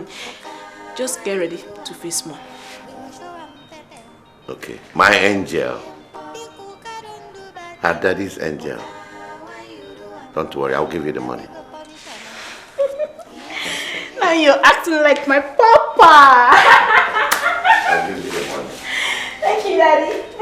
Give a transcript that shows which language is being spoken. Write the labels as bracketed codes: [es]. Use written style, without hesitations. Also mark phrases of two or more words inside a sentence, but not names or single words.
[en] Just get ready to face Mom. Okay, my angel. Her daddy's angel. Don't worry, I'll give you the money. Now you're acting like my papa. I'll give you the money. Thank you, Daddy.